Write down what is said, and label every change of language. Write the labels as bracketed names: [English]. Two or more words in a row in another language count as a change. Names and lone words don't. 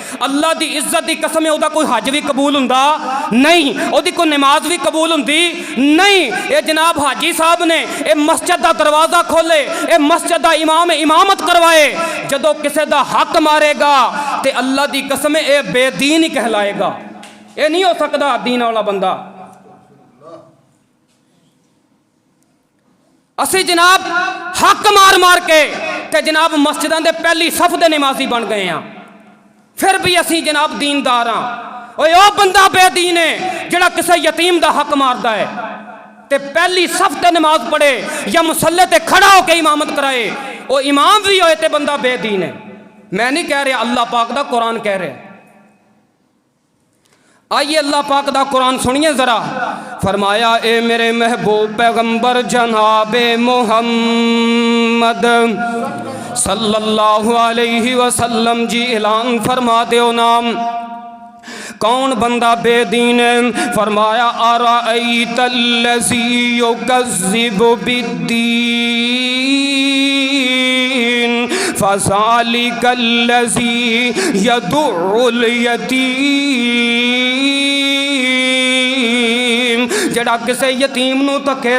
[Urdu] اللہ کی عزت کی قسم ہے اس کا کوئی حج بھی قبول ہوندا نہیں، اس کی کوئی نماز بھی قبول ہوندی نہیں. یہ جناب حاجی صاحب نے یہ مسجد کا دروازہ کھولے، یہ مسجد کا امام امامت کروائے، جدوں کسی کا حق مارے گا تو اللہ کی قسم ہے یہ بے دین ہی کہلائے گا. یہ نہیں ہو سکتا دین والا بندہ. [Punjabi] اسی جناب حق مار مار کے تو جناب مسجداں دے پہلی صف دے نمازی بن گئے ہیں، فیر وی اسی جناب دیندار ہاں. اوہ بندہ بے دین ہے جیہڑا کسی یتیم دا حق ماردا ہے تے پہلی صف تے نماز پڑھے یا مصلے تے کھڑا ہو کے امامت کرائے، اوہ امام وی ہووے تے بندہ بے دین ہے. میں نہیں کہہ رہا، اللہ پاک دا قرآن کہہ رہا ہے۔ آئیے اللہ پاک دا قرآن سنیے ذرا. [Urdu] فرمایا اے میرے محبوب پیغمبر جنابِ محمد [Arabic] صلى الله عليه وسلم [Urdu] جی اعلان فرما دو نام، کون بندہ بے دین ہے? [Arabic] فرمایا أرأيت الذي يكذب بالدين فذلك الذي يدع اليتيم, [Punjabi] جیہڑا کسے یتیم نوں دھکے